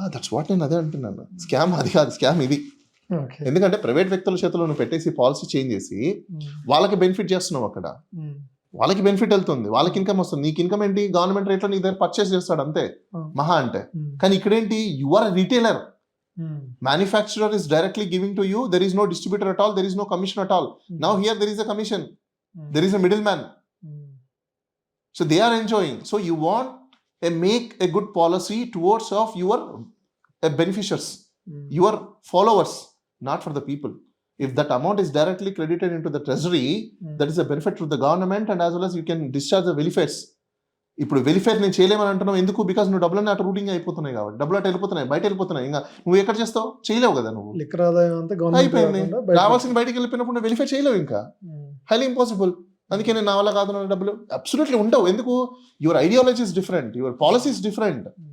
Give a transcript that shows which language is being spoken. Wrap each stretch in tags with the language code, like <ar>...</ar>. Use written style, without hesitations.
<en>that's what</en> <te>నేను అదే అంటున్నాను. స్కామ్ అది కాదు, స్కామ్ ఇది. ఎందుకంటే ప్రైవేట్ వ్యక్తుల చేతిలో నువ్వు పెట్టేసి పాలసీ చేంజ్ చేసి వాళ్ళకి బెనిఫిట్ చేస్తున్నావు. అక్కడ వాళ్ళకి బెనిఫిట్ వెళ్తుంది, వాళ్ళకి ఇన్కమ్ వస్తుంది. నీకు ఇన్కమ్ ఏంటి? గవర్నమెంట్ రేట్లో నీ దగ్గర పర్చేస్ చేస్తాడు అంతే మహా అంటే. కానీ ఇక్కడేంటి,</te> <en>You are retailer. Manufacturer is directly giving to you. There is no distributor at all. There is no commission at all. Now here there is a commission. There is a middleman. So they are enjoying. So you want to make a good policy towards of your beneficiaries, your followers, not for the people. If that amount is directly credited into the treasury, that is a benefit to the government, and as well as you can discharge the welfares.</en> <te>ఇప్పుడు welfare నేను చేయలేమని అంటున్నావు ఎందుకు? Because నువ్వు డబ్బులన్నీ అటు routing అయిపోతున్నాయి కాబట్టి. డబ్బులు అటు వెళ్ళిపోతున్నాయి, బయట వెళ్ళిపోతున్నాయి. ఇంకా నువ్వు ఎక్కడ చేస్తావు? చేయలేవు కదా. నువ్వు లిక్కర్ ఆదాయం అంతా అయిపోయింది. రావాల్సిన బయటకు వెళ్ళిపోయినప్పుడు నువ్వు వెలిఫేర్ చేయలేవు, ఇంకా హైలీ ఇంపాసిబుల్. అందుకే నేను నా వల్ల కాదు డబ్బులు అబ్సల్యూట్లీ ఉండవు. ఎందుకు?</te> <en>your ideology is different,</en> <te>your policy is different.</te>